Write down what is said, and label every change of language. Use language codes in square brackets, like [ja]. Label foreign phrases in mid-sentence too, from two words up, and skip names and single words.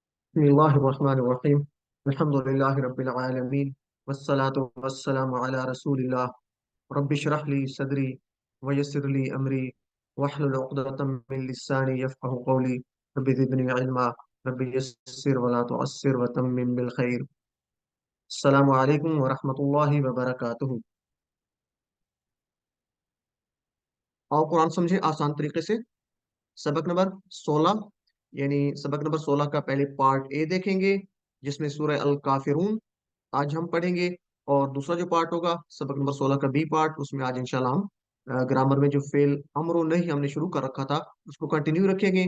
[ar] بسم الله الرحمن الرحيم الحمد لله رب العالمين والصلاة والسلام على رسول الله رب اشرح لي صدري ويسر لي أمري واحلل عقدة من لساني يفقهوا قولي رب زدني علما رب يسر ولا تعسر وتمم بالخير. السلام عليكم ورحمة الله وبركاته. [hi] आओ कुरान समझे आसान तरीके से। सबक नंबर 16 यानी सबक नंबर 16 का पहले पार्ट ए देखेंगे जिसमें सूरह अल काफिरून आज हम पढ़ेंगे। और दूसरा जो पार्ट होगा सबक नंबर 16 का बी पार्ट, उसमें आज इंशाल्लाह हम ग्रामर में जो [ar] فعل امر [hi] नहीं हमने शुरू कर रखा था उसको कंटिन्यू रखेंगे।